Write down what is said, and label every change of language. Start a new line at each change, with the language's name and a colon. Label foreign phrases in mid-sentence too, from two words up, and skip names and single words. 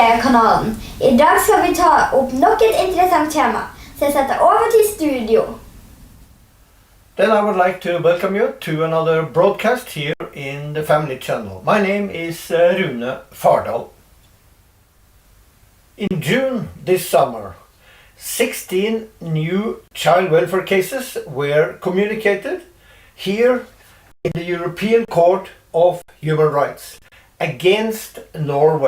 Norwegian: kanalen. I dag skal vi ta opp nok et interessant tema, så jeg setter over til studio.
English: Then I would like to welcome you to another broadcast here in the Family Channel. My name is Rune Fardal. In June this summer, 16 new child welfare cases were communicated here in the European Court of Human Rights against Norway.